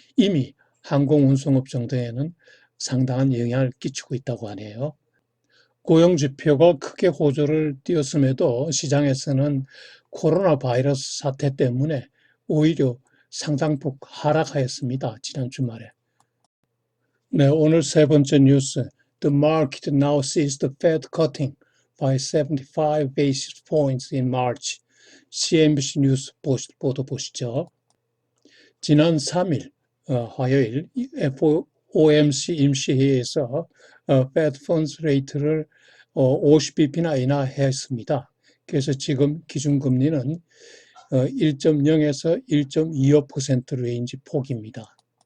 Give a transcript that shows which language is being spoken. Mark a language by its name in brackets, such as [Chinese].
[Korean] 이미 항공운송업종 등에는 상당한 영향을 끼치고 있다고 하네요. 고용지표가 크게 호조를 띄었음에도 시장에서는 코로나 바이러스 사태 때문에 오히려 상당폭 하락하였습니다. 지난 주말에. 네, 오늘 세 번째 뉴스. [English] The market now sees the Fed cutting by 75 basis points in March. [Korean] CNBC 뉴스 보도 보시죠. 지난 3일 화요일 FOMC 임시회의에서 Fed Funds Rate를 50bp나 인하했습니다. 그래서 지금 기준금리는 1.0에서 1.25% 레인지 폭입니다.